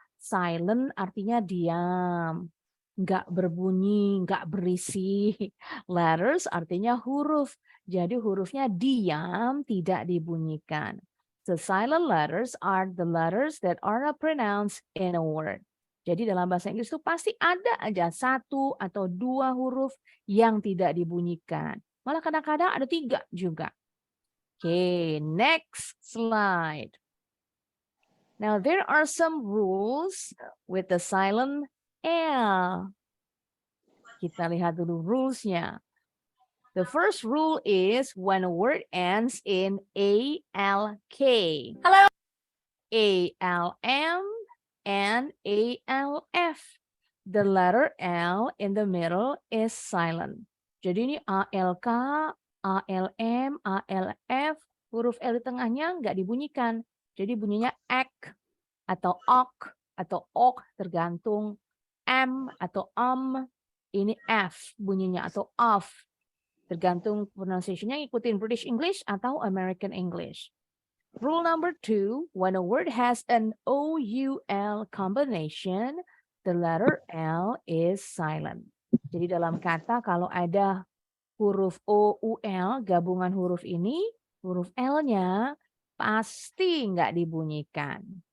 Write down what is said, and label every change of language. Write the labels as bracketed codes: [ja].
[id] Silent artinya diam. Nggak berbunyi, nggak berisi. Letters artinya huruf. Jadi hurufnya diam, tidak dibunyikan. [en] The silent letters are the letters that are not pronounced in a word. [id] Jadi dalam bahasa Inggris itu pasti ada aja satu atau dua huruf yang tidak dibunyikan. Malah kadang-kadang ada 3 juga. [en] Okay, next slide. Now there are some rules with the silent L. [id] Kita lihat dulu rules-nya. [en] The first rule is when a word ends in ALK. Hello. ALM and ALF. The letter L in the middle is silent. [id] Jadi ini ALK, ALM, ALF, huruf L di tengahnya nggak dibunyikan. Jadi bunyinya ek atau ok atau ok tergantung M atau ini F bunyinya atau of. Tergantung pronunciation-nya ikutin British English atau American English. [en] Rule number 2, when a word has an OUL combination, the letter L is silent. [id] Jadi dalam kata kalau ada huruf OUL, gabungan huruf ini, huruf L-nya pasti nggak dibunyikan.